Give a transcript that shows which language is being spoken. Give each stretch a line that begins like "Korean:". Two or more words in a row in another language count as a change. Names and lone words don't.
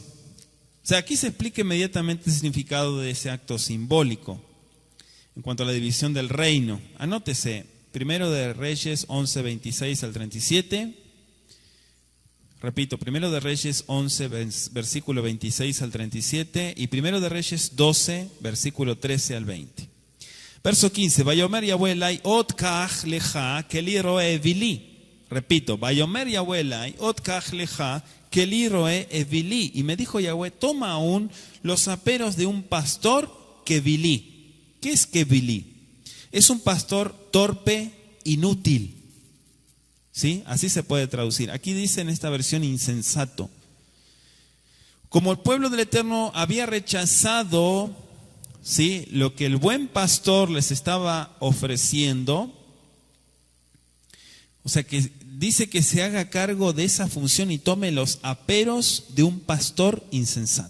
Spanish: O sea, aquí se explica inmediatamente el significado de ese acto simbólico en cuanto a la división del reino. Anótese, Primero de Reyes 11, 26 al 37. Repito, Primero de Reyes 11, versículo 26 al 37 y Primero de Reyes 12, versículo 13 al 20. Verso 15,
Hebrew: ויאמר יהוה אלי עוד קח לך כלי רעה אולי.
Spanish: Repito,
Hebrew: ויאמר יהוה אלי עוד קח לך כלי רעה אולי.
Spanish: Y me dijo Yahweh, toma aún los aperos de un pastor kevilí. ¿Qué es kevilí? Es un pastor torpe, inútil. ¿Sí? Así se puede traducir. Aquí dice en esta versión insensato. Como el pueblo del Eterno había rechazado, ¿sí?, lo que el buen pastor les estaba ofreciendo, o sea que dice que se haga cargo de esa función y tome los aperos de un pastor insensato.